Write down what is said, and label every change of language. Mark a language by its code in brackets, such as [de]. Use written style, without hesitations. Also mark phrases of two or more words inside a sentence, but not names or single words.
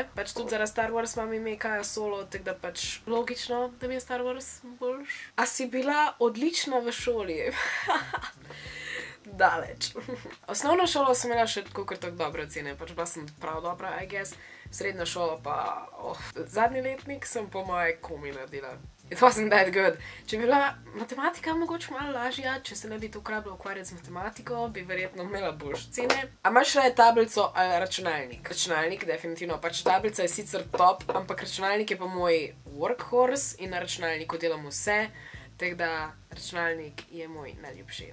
[sl] Pač tudi zaradi Star Wars imam ime Kaja Solo, tako da pač logično, da mi je Star Wars boljš. A si bila odlična v šoli? Daleč. Osnovno šolo sem imela še tako dobre ocene, pač bila sem prav dobra, [en] I guess. [sl] Srednjo šolo pa, zadnji letnik sem po moje komi naredila. [en] It wasn't that good. [sl] Če bi bila matematika mogoče malo lažja, če se ne bi tako rabila ukvarjati z matematiko, bi verjetno imela boljše ocene. A imaš raje tablico ali računalnik? Računalnik, definitivno. Pač tablica je sicer top, ampak računalnik je pa moj workhorse in na računalniku delam vse, tako da računalnik je moj najljubši.